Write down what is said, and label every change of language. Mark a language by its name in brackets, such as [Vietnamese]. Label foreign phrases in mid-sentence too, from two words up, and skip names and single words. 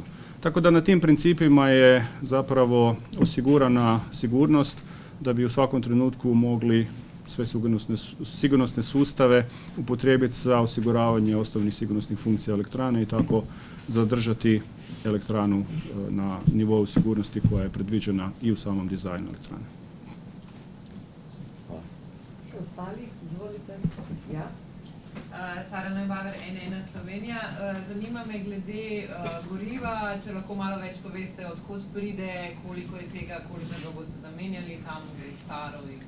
[Croatian] Tako da na tim principima je zapravo osigurana sigurnost da bi u svakom trenutku mogli sve sigurnosne sustave upotrijebiti za osiguravanje osnovnih sigurnosnih funkcija elektrane i tako zadržati elektranu na nivou sigurnosti koja je predviđena i u samom dizajnu elektrane. Ostali, izvolite. Ja. [Slovenian] Sara Neubaver, N1 Slovenija. Zanima me glede goriva, če lahko malo več poveste, odkot pride, koliko je tega, koliko ga boste zamenjali, kam gre staro.